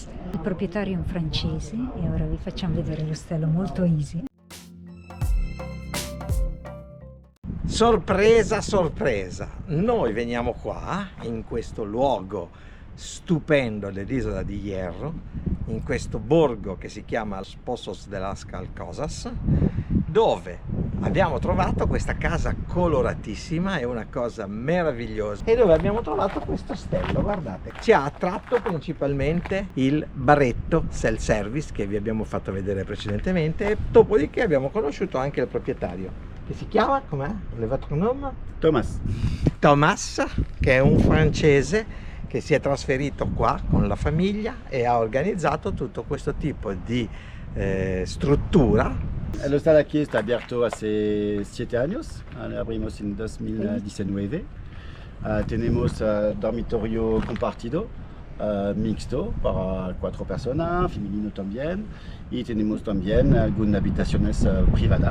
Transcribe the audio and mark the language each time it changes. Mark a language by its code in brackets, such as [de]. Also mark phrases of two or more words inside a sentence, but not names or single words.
[it] Il proprietario è un francese e ora vi facciamo vedere l'ostello molto easy. Sorpresa, sorpresa! Noi veniamo qua, in questo luogo stupendo dell'isola di Hierro, in questo borgo che si chiama Pozos de las Calcosas, dove abbiamo trovato questa casa coloratissima, è una cosa meravigliosa, e dove abbiamo trovato questo ostello, guardate. Ci ha attratto principalmente il baretto self-service che vi abbiamo fatto vedere precedentemente, e dopodiché abbiamo conosciuto anche il proprietario, che si chiama, com'è? [fr] Le votre nome? [it] Thomas. Thomas, che è un francese che si è trasferito qua con la famiglia e ha organizzato tutto questo tipo di struttura. [es] El hostal aquí está abierto hace 7 años, lo abrimos en 2019. Tenemos dormitorio compartido, mixto para 4 personas, femenino también, y tenemos también algunas habitaciones privadas.